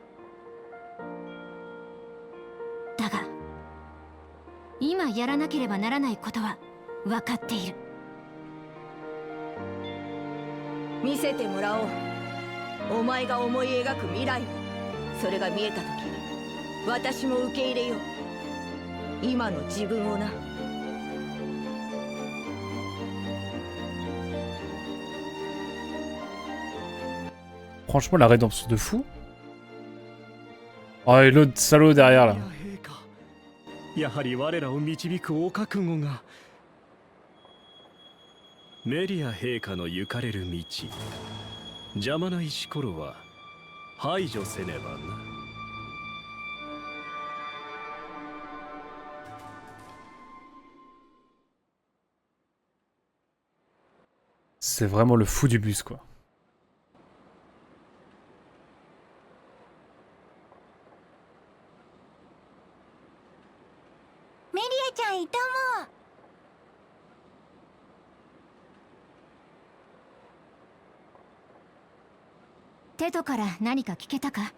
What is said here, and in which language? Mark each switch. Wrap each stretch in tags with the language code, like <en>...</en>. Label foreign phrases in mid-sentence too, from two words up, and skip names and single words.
<ja>だが今やらなければならないことは分かっている。見せてもらおう。お前が思い描く未来を。それが見えた時、私も受け入れよう。今の自分をな。</ja> <fr>Franchement, la rédemption de fou. Ah, et l'autre salaud derrière là.</fr> <ja>陛下、やはり我らを導くお覚悟が。メリア陛下の行かれる道、邪魔な石ころは排除せねばな。</ja> <fr>C'est vraiment le fou du bus, quoi.</fr> <ja>メリアちゃんいたもん。テトから何か聞けたか？</ja>